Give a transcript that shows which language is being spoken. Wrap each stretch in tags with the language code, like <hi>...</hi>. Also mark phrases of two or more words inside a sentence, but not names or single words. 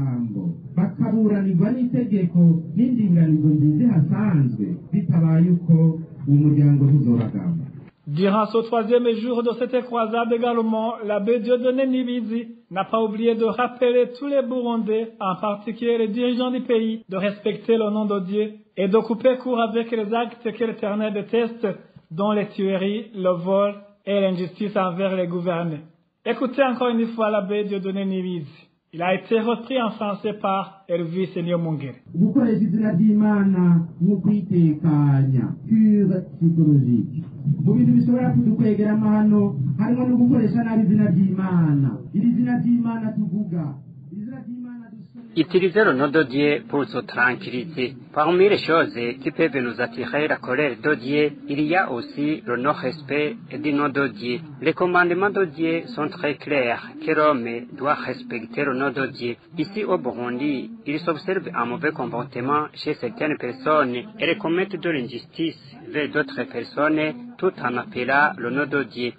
<fr>Durant ce 3e jour de cette croisade également, l'abbé Dieudonné Nibizi n'a pas oublié de rappeler tous les Burundais, en particulier les dirigeants du pays, de respecter le nom de Dieu et de couper court avec les actes que l'Éternel déteste, dont les tueries, le vol et l'injustice envers les gouvernés. Écoutez encore une fois l'abbé Dieudonné Nibizi. Il a été repris en français par Elvis Niyombungere.</fr> <rn>Gukoresha izina ry'Imana nk'ukwitekanya</rn> <fr>pure psychologique.</fr> <rn>Mu bintu bishobora kudukwegera amahano harimo no gukoresha nabi izina ry'Imana. Iri zina ry'Imana tuvuga. Izina ry'Imana dusoma</rn> <fr>Utiliser le nom de Dieu pour se tranquilliser. Parmi les choses qui peuvent nous attirer la colère de Dieu, il y a aussi le non-respect du nom de Dieu. Les commandements de Dieu sont très clairs, que l'homme doit respecter le nom de Dieu. Ici au Burundi, il s'observe un mauvais comportement chez certaines personnes et commettent de l'injustice vers d'autres personnes tout en appelant le nom de Dieu.</fr>